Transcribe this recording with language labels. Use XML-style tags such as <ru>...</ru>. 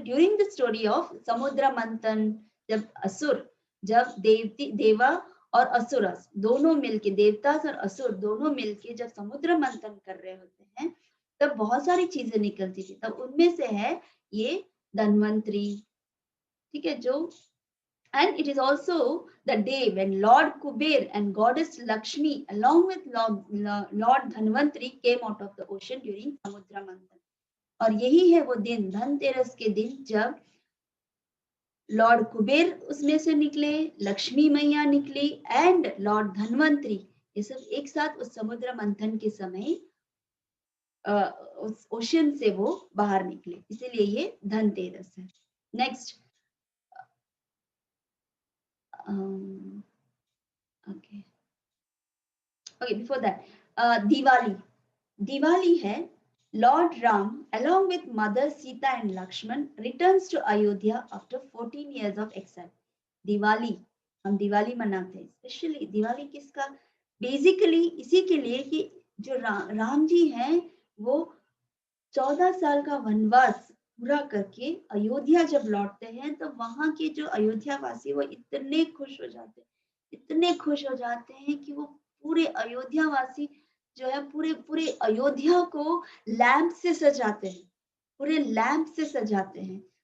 <en>during the story of</en> <hi>समुद्र मंथन, जब देवा और असुर दोनों मिलके, देवता और असुर दोनों मिलके जब समुद्र मंथन कर रहे होते हैं, तब बहुत सारी चीजें निकलती थी, तब उनमें से है ये धन्वंतरी, ठीक है, जो</hi> <en>And it is also the day when Lord Kuber and Goddess Lakshmi, along with Lord Dhanvantri, came out of the ocean during Samudra Manthan.</en> <hi>और यही है वो दिन, धनतेरस के दिन, जब लॉर्ड कुबेर उसमें से निकले, लक्ष्मी मैया निकली एंड लॉर्ड धनवंतरी, ये सब एक साथ उस समुद्र मंथन के समय उस ओशन से वो बाहर निकले, इसीलिए ये धनतेरस है।</hi> <en>next, okay okay, before that Diwali,</en> <hi>Diwali है</hi> <en>Lord Ram, along with Mother Sita and Lakshman, returns to Ayodhya after 14 years of exile.</en> <hi>Diwali, हम दिवाली मनाते हैं, स्पेशली दिवाली किसका, बेसिकली इसी के लिए कि जो राम जी हैं वो 14 साल का वनवास पूरा करके अयोध्या जब लौटते हैं तो वहां के जो अयोध्या वासी वो इतने खुश हो जाते हैं, इतने खुश हो जाते हैं कि वो पूरे अयोध्या वासी जो है पूरे पूरे अयोध्या को लैंप से सजाते हैं, पूरे लैंप से सजाते हैं।</hi>